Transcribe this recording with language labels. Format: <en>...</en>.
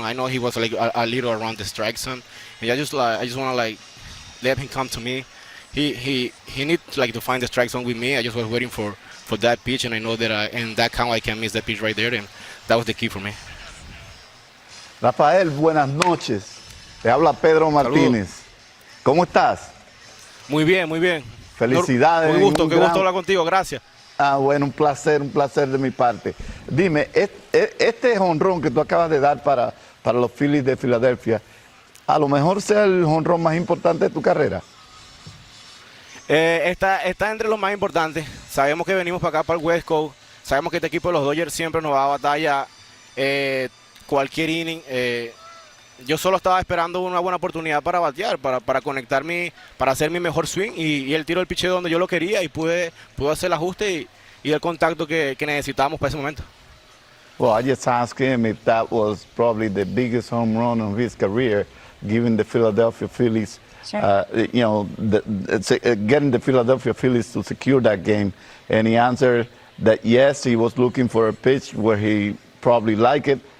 <en>I know he was like a little around the strike zone, and I just want to like let him come to me. He needs like to find the strike zone with me. I just was waiting for that pitch, and I know that in that count I can miss that pitch right there, and that was the key for me.</en> <es>Rafael, buenas noches. Te habla Pedro Martínez. ¿Cómo estás? Muy bien, muy bien. Felicidades. Muy gusto, qué Un gran- gusto hablar contigo, gracias. Ah, bueno, un placer de mi parte. Dime, este jonrón que tú acabas de dar para los Phillies de Filadelfia, a lo mejor sea el jonrón más importante de tu carrera. Está entre los más importantes. Sabemos que venimos para acá, para el West Coast. Sabemos que este equipo de los Dodgers siempre nos va a batalla cualquier inning. Yo solo estaba esperando una buena oportunidad para batear, para conectarme, para hacer mi mejor swing. Y él tiró el picheo donde yo lo quería y pude hacer el ajuste y el contacto que necesitábamos para ese momento.</es> <en>Well, I just asked him if that was probably the biggest home run of his career, given the Philadelphia Phillies. Sure. Getting the Philadelphia Phillies to secure that game. And he answered that yes, he was looking for a pitch where he probably liked it.</en>